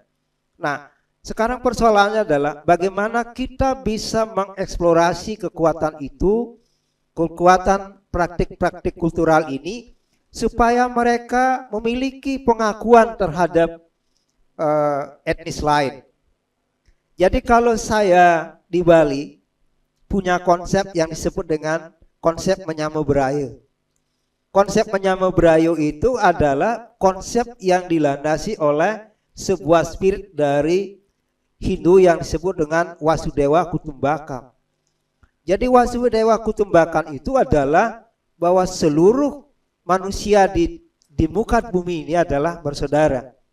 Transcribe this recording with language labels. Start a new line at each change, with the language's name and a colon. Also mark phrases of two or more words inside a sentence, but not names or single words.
Indonesian: Nah, sekarang persoalannya adalah bagaimana kita bisa mengeksplorasi kekuatan itu, kekuatan praktik-praktik kultural ini, supaya mereka memiliki pengakuan terhadap etnis lain. Jadi kalau saya di Bali punya konsep yang disebut dengan konsep
Balinese: menyama berayu.
Indonesian: Konsep
Balinese: menyama berayu
Indonesian: itu adalah konsep yang dilandasi oleh sebuah spirit dari Hindu yang disebut dengan
Sanskrit: Wasudewa Kutumbakam.
Indonesian: Jadi
Sanskrit: Wasudewa Kutumbakam
Indonesian: itu adalah bahwa seluruh manusia di muka bumi ini adalah bersaudara.